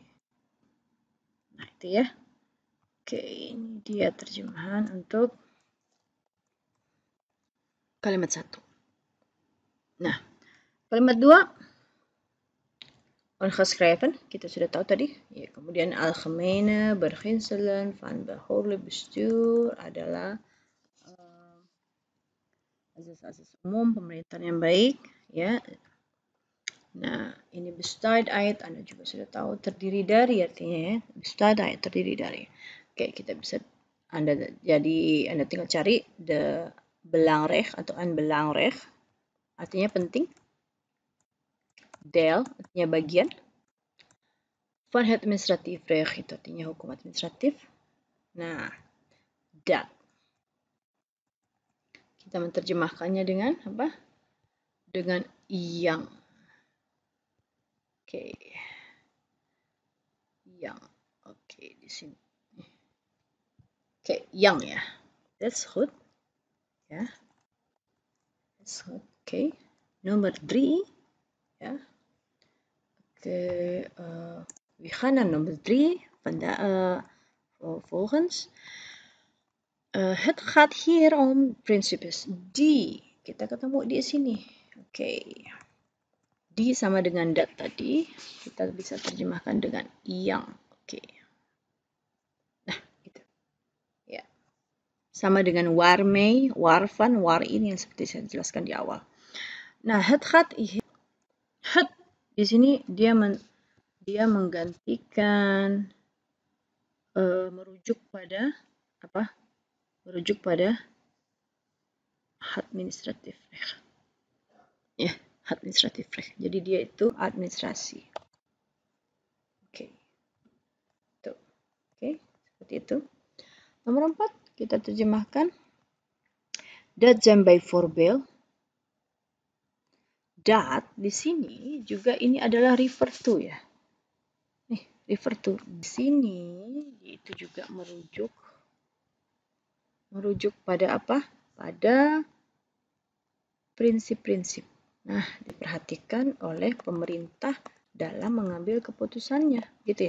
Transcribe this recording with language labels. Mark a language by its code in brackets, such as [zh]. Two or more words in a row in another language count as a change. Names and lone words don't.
[id] Nah, itu ya. Oke, ini dia terjemahan untuk kalimat 1. Nah, kalimat 2 ongeschreven, kita sudah tahu tadi. Ya, kemudian [nl] algemene beginselen van behoorlijk bestuur [id] adalah asas-asas umum pemerintahan yang baik, ya. Nah, ini [nl] bestaat uit, [id] Anda juga sudah tahu terdiri dari artinya ya. [nl] Bestaat uit [id] terdiri dari. Oke, kita bisa Anda tinggal cari [nl] de belangrijk [id] atau [nl] een belangrijk [id] artinya penting. Deel artinya bagian. [nl] Van het administratief recht [id] itu artinya hukum administratif. Nah, dat. Kita menerjemahkannya dengan apa? Dengan yang. Oke. Yang. Oke, di sini. Oke, yang ya. [en] That's good. Ya. That's good. [id] Oke. Nomor 3. [nl] Ja. Oké, we gaan naar nummer 3. Volgens. Het gaat hier om principes. Die. [id] Kita ketemu di sini. Oke. Di sama dengan dat tadi. Kita bisa terjemahkan dengan yang. Oke. Nah, itu. Ya. Sama dengan [nl] waarmee, waarvan, waarin [id] yang seperti saya jelaskan di awal. Nah, [nl] het gaat hier. [id] Het di sini dia dia menggantikan merujuk pada apa? Merujuk pada [nl] administratif recht. [id] Ya, [nl] administratif recht. [id] Jadi dia itu administrasi. Oke. Tuh. Oke, seperti itu. Nomor 4, kita terjemahkan. [nl] Dat zijn bijvoorbeeld. [id] Dat di sini juga ini adalah [en] refer to [id] ya. Nih, [en] refer to. [id] Di sini itu juga merujuk pada apa? Pada prinsip-prinsip. Nah, diperhatikan oleh pemerintah dalam mengambil keputusannya, gitu ya.